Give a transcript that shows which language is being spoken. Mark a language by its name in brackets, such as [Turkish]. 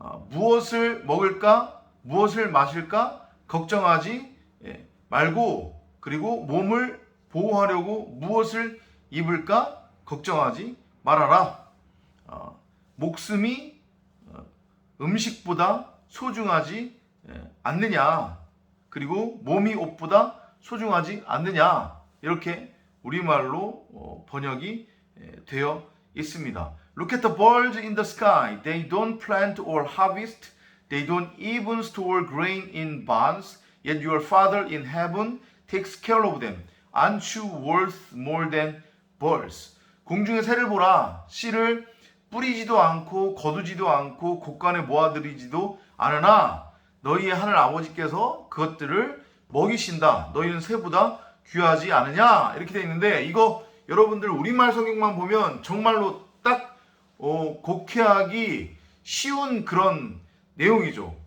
[Korean] 무엇을 먹을까 무엇을 마실까 걱정하지 말고 그리고 몸을 보호하려고 무엇을 입을까 걱정하지 말아라. 목숨이 음식보다 소중하지 않느냐 그리고 몸이 옷보다 소중하지 않느냐 이렇게 우리말로 번역이 되어 있습니다. [English] Look at the birds in the sky. They don't plant or harvest. They don't even store grain in barns. Yet your Father in heaven takes care of them. Aren't you worth more than birds? [Korean] 공중의 새를 보라. 씨를 뿌리지도 않고 거두지도 않고 곳간에 모아들이지도 않으나 너희의 하늘 아버지께서 그것들을 먹이신다. 너희는 새보다 귀하지 않으냐? 이렇게 되어 있는데 이거 여러분들 우리말 성경만 보면 정말로 딱 곡해하기 쉬운 그런 내용이죠.